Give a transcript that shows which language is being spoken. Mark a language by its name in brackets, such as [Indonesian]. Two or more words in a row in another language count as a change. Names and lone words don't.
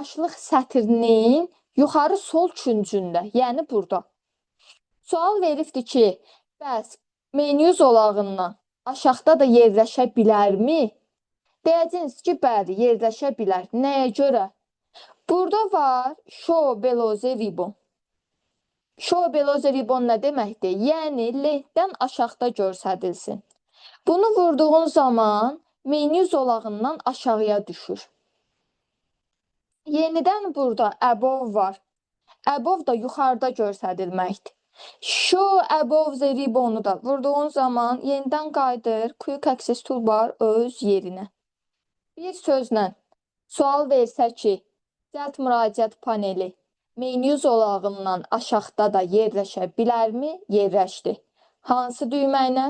[Azerbaijani] Başlıq sətrinin yuxarı sol küncündə, yəni burada. Sual veribdi ki, bəs menyu zolağından aşağıda da yerləşə bilərmi? Deyəcəksiniz ki, bəli, yerləşə bilər. Nəyə görə? Burada var [English] show below the ribbon. Show below the ribbon [Azerbaijani] nə deməkdir? Yəni, lentdən aşağıda göstərilsin. Bunu vurduğun zaman menyu zolağından aşağıya düşür. Yenidən burada above var. Above da yuxarıda göstərilməkdir. [English] Show above the ribbonu [Azerbaijani] da vurduğun zaman yenidən qayıdır Quick Access Toolbar öz yerinə. Bir sözlə sual versə ki, cəld müraciət paneli menyu zolağından aşağıda da yerləşə bilərmi? Yerləşdi. Hansı düymə ilə?